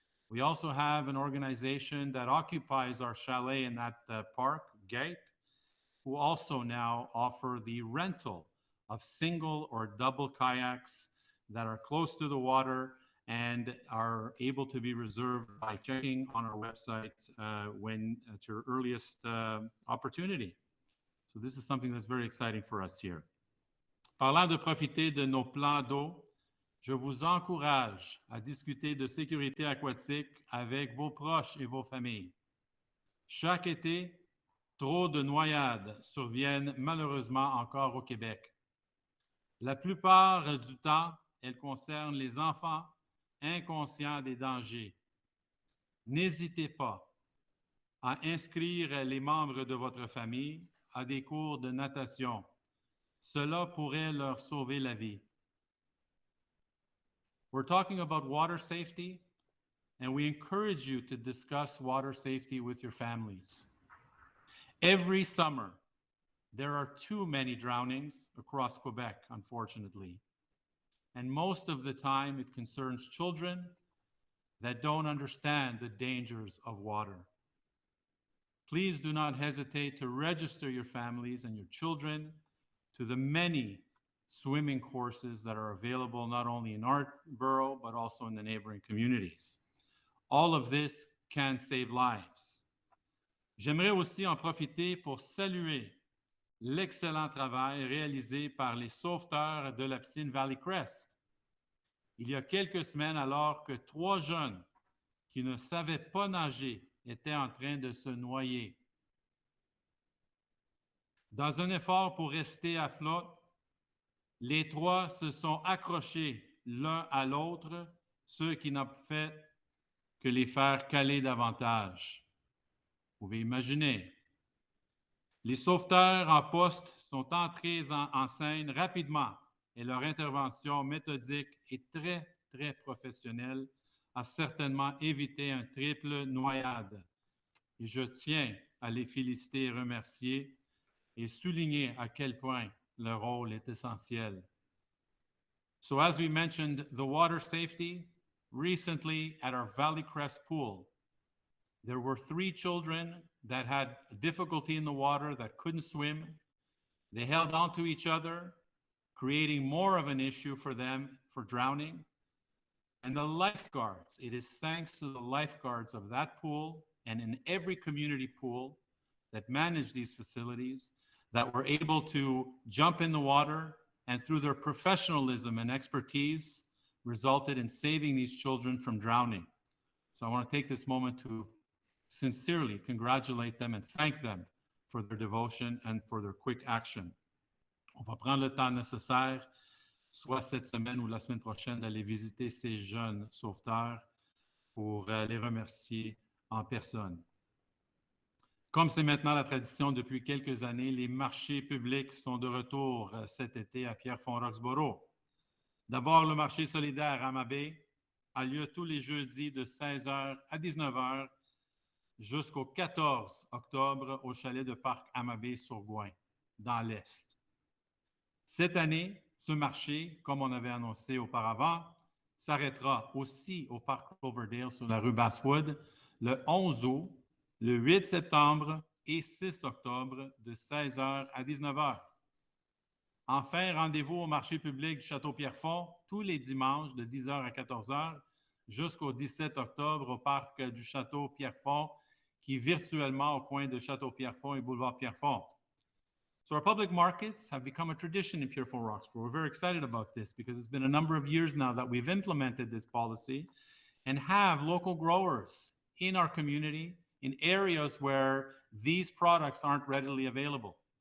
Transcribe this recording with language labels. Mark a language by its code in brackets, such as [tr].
[en] We also have an organization that occupies our chalet in that park, GAPE, who also now offer the rental of single or double kayaks that are close to the water and are able to be reserved by checking on our website when at your earliest opportunity. So this is something that's very exciting for us here. [fr] Parlant de profiter de nos plans d'eau, je vous encourage à discuter de sécurité aquatique avec vos proches et vos familles. Chaque été, trop de noyades surviennent malheureusement encore au Québec. La plupart du temps, elles concernent les enfants inconscients des dangers. N'hésitez pas à inscrire les membres de votre famille à des cours de natation. Cela pourrait leur sauver la vie. [en] We're talking about water safety, and we encourage you to discuss water safety with your families. Every summer, there are too many drownings across Quebec, unfortunately. And most of the time, it concerns children that don't understand the dangers of water. Please do not hesitate to register your families and your children to the many swimming courses that are available not only in our borough, but also in the neighboring communities. All of this can save lives. [fr] J'aimerais aussi en profiter pour saluer l'excellent travail réalisé par les sauveteurs de la piscine Valley Crest. Il y a quelques semaines, alors que 3 jeunes qui ne savaient pas nager étaient en train de se noyer. Dans un effort pour rester à flotte, les 3 se sont accrochés l'un à l'autre, ce qui n'a fait que les faire caler davantage. Vous pouvez imaginer. Les sauveteurs en poste sont entrés en scène rapidement et leur intervention méthodique et très, très professionnelle a certainement évité un triple noyade. Et je tiens à les féliciter et remercier et souligner à quel point leur rôle est essentiel. [en] So as we mentioned, the water safety, recently at our Valley Crest pool, There were 3 children that had difficulty in the water, that couldn't swim. They held on to each other, creating more of an issue for them for drowning. And the lifeguards, it is thanks to the lifeguards of that pool and in every community pool that manage these facilities that were able to jump in the water and through their professionalism and expertise resulted in saving these children from drowning. So I want to take this moment to sincerely congratulate them and thank them for their devotion and for their quick action. [fr] On va prendre le temps nécessaire, soit cette semaine ou la semaine prochaine, d'aller visiter ces jeunes sauveteurs pour les remercier en personne. Comme c'est maintenant la tradition depuis quelques années, les marchés publics sont de retour cet été à Pierrefonds-Roxboro. D'abord, le marché solidaire à Amabé a lieu tous les jeudis de 16h à 19h jusqu'au 14 octobre au chalet de Parc Amabé-sur-Gouin, dans l'Est. Cette année, ce marché, comme on avait annoncé auparavant, s'arrêtera aussi au Parc Cloverdale sur la rue Basswood le 11 août, le 8 septembre et 6 octobre de 16h à 19h. Enfin, rendez-vous au marché public du Château-Pierrefonds tous les dimanches de 10h à 14h jusqu'au 17 octobre au parc du Château-Pierrefonds qui est virtuellement au coin de Château-Pierrefonds et boulevard Pierrefonds. [en] So our public markets have become a tradition in Pierrefonds-Roxboro. We're very excited about this because it's been a number of years now that we've implemented this policy and have local growers in our community in areas where these products aren't readily available.